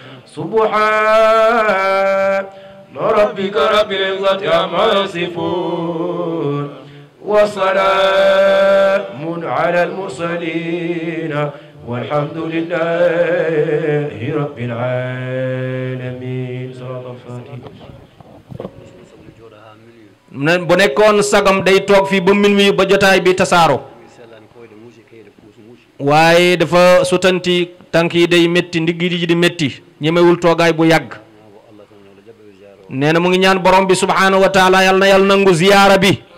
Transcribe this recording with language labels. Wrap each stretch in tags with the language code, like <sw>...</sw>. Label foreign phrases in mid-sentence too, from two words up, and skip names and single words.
<ar>سبحان ربك رب العزة عما يصفون وسلام على المرسلين والحمد لله رب العالمين. صلاة الفاتحة.</ar> <wo>bu nekkoon sagam day toog fii ba minuit ba jotaay bi tasaaro waaye dafa sutanti tànk yi day métti ndigg yi di métti ñemewul toogaay bu yàgg nee na mu ngi ñaan borom bi</wo> <ar>سبحانه وتعالى</ar> <wo>yal na yàlla nangu ziyaara bi</wo>